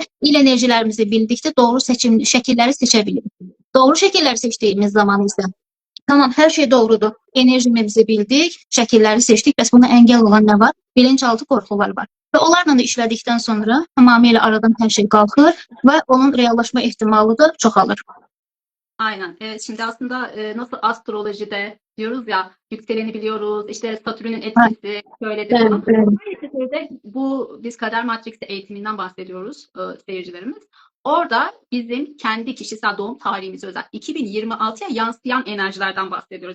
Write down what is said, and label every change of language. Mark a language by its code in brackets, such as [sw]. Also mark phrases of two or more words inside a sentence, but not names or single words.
[az] İl enerjilərimizi bildikdə doğru şəkilləri seçə bilirik. Doğru şəkilləri seçdiyimiz zaman isə tamam, hər şey doğrudur. Enerjimizi bildik, şəkilləri seçdik, bəs buna əngəl olan nə var? Bilinçaltı qorxular var. Və onlarla da işlədikdən sonra tamamilə aradan hər şey qalxır və onun reallaşma ehtimalı da çoxalır. [tr] Aynen. Evet, şimdi aslında nasıl astrolojide diyoruz ya, yükseleni biliyoruz, işte Satürn'ün etkisi şöyledir falan. Aynı şekilde bu biz Kader Matrix'i eğitiminden bahsediyoruz seyircilerimiz. Orada bizim kendi kişisel doğum tarihimize özel 2026'ya yansıyan enerjilerden bahsediyoruz.